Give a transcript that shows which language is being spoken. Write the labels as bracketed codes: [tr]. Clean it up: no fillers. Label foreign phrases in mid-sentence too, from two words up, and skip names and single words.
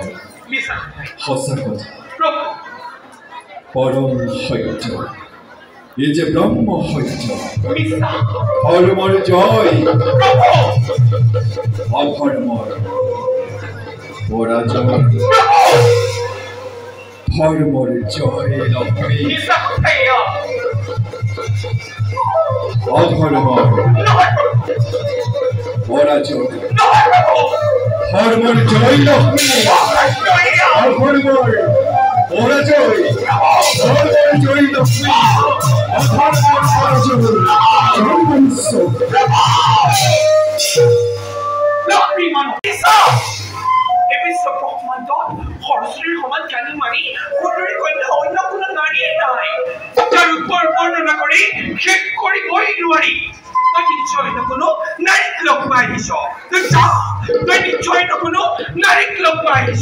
[as] মিছা সঁচা কথা প্রভু পরম সত্য এই যে ব্রহ্ম সত্য মিছা ধর্মর জয় প্রভু অধর্মর পরাজয় ধর্মর জয় লক্ষ্মী মিছা কথাইয়া অধর্মর নহয় প্রভু পরাজয় নহয় প্রভু ধর্মর জয় লক্ষ্মী কথাইয়া অধর্মর পরাজয় ধর্মর জয় লক্ষ্মী অধর্মর পরাজয় জন্মস্ব লক্ষ্মী মানুষ মিছা এই বিশ্ব ব্রহ্মাণ্ড সৰস্বতীৰ সমান জ্ঞানী মাৰি সুন্দৰী কন্যা অন্য কোনো নাৰীয়ে নাই যাৰ উত্তৰ বৰ্ণনা কৰি শেষ কৰিবই নোৱাৰি তই নিশ্চয় কোনো নাৰীক লগ পাই আহিছ তই নিশ্চয় কোনো নাৰীক লগ পাই আহিছ